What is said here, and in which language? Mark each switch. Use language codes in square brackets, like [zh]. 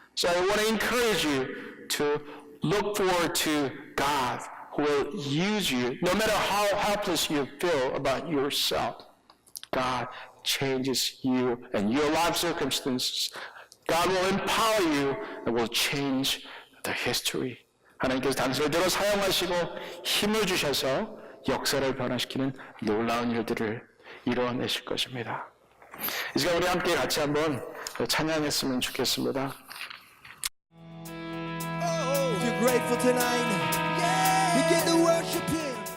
[en] So I want to encourage you to look forward to God who will use you no matter how helpless you feel about yourself. God changes you and your life circumstances. God will empower you and will change the history. [ko] 하나님께서 당신을 대로 사용하시고 힘을 주셔서 역사를 변화시키는 놀라운 일들을 이루어내실 것입니다. 이 시간 우리 함께 같이 한번 찬양했으면 좋겠습니다. [en] If you're grateful tonight, begin to worship Him.